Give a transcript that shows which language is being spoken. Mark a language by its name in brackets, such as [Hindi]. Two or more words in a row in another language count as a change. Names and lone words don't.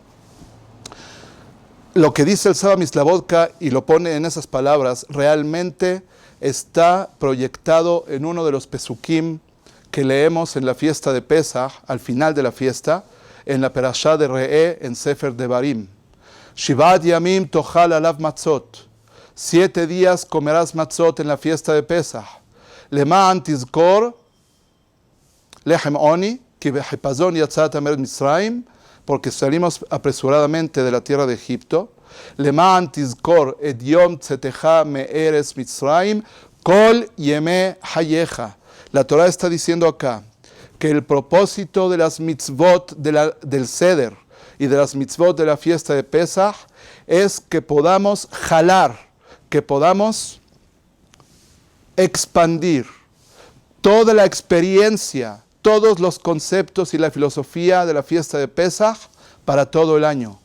[Spanish] Lo que dice el Saba Mislavodka y lo pone en esas palabras, realmente está proyectado en uno de los pesukim que leemos en la fiesta de Pesach, al final de la fiesta, en la Perashá de Re'eh, en Sefer Devarim. [Hebrew] שבעת ימים תאכל עליו מצות. [Spanish] 7 días comerás matzot en la fiesta de Pesach. [Hebrew] למען תזכור לחם עוני כי בחפזון יצאת מארץ מצרים, [Spanish] porque salimos apresuradamente de la tierra de Egipto. [Hebrew] למען תזכור את יום צאתך מארץ מצרים כל ימי חייך. [Spanish] La Torah está diciendo acá que el propósito de las mitzvot del Seder y de las mitzvot de la fiesta de Pesach es que podamos jalar, que podamos expandir toda la experiencia, todos los conceptos y la filosofía de la fiesta de Pesach para todo el año.